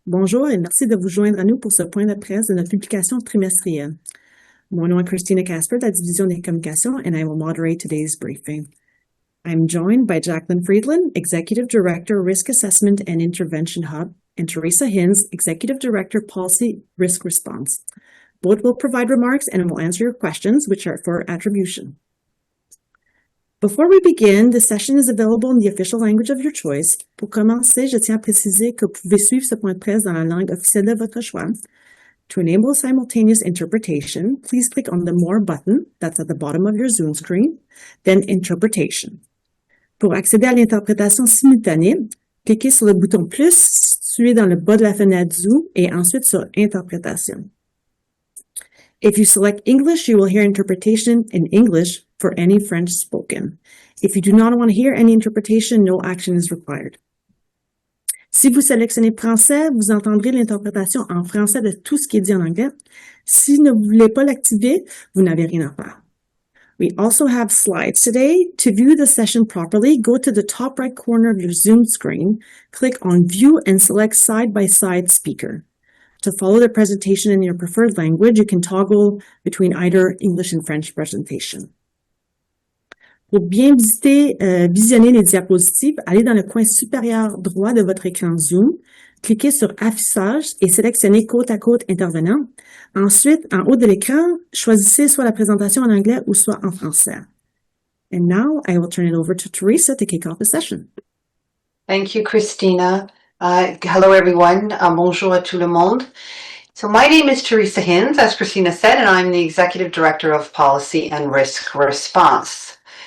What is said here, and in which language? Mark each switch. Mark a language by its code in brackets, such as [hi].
[fr] Bonjour et merci de vous joindre à nous pour ce point de presse de notre publication trimestrielle. Mon nom est Christina Casper de la Division des communications [en] and I will moderate today's briefing. I'm joined by Jacqueline Friedland, Executive Director, Risk Assessment and Intervention Hub, and Theresa Hinz, Executive Director, Policy Risk Response. Both will provide remarks and will answer your questions, which are for attribution. Before we begin, the session is available in the official language of your choice. [fr] Pour commencer, je tiens à préciser que vous pouvez suivre ce point de presse dans la langue officielle de votre choix. [en] To enable simultaneous interpretation, please click on the More button that's at the bottom of your Zoom screen, then Interpretation. [fr] Pour accéder à l'interprétation simultanée, cliquez sur le bouton plus situé dans le bas de la fenêtre Zoom et ensuite sur Interprétation. [en] If you select English, you will hear interpretation in English for any French spoken. If you do not want to hear any interpretation, no action is required. [fr] Si vous sélectionnez français, vous entendrez l'interprétation en français de tout ce qui est dit en anglais. Si vous ne voulez pas l'activer, vous n'avez rien à faire. [en] We also have slides today. To view the session properly, go to the top right corner of your Zoom screen, click on View and select Side-by-Side Speaker. To follow the presentation in your preferred language, you can toggle between either English and French presentation. [fr] Pour bien visionner les diapositives, allez dans le coin supérieur droit de votre écran Zoom, cliquez sur Affichage et sélectionnez Côte à côte intervenant. Ensuite, en haut de l'écran, choisissez soit la présentation en anglais ou soit en français. [en] And now, I will turn it over to Theresa to kick off the session. Thank you, Christina. Hello, everyone. [fr] Bonjour à tout le monde. [en] So my name is Theresa Hinz, as Christina said, and I'm the Executive Director of Policy and Risk Response.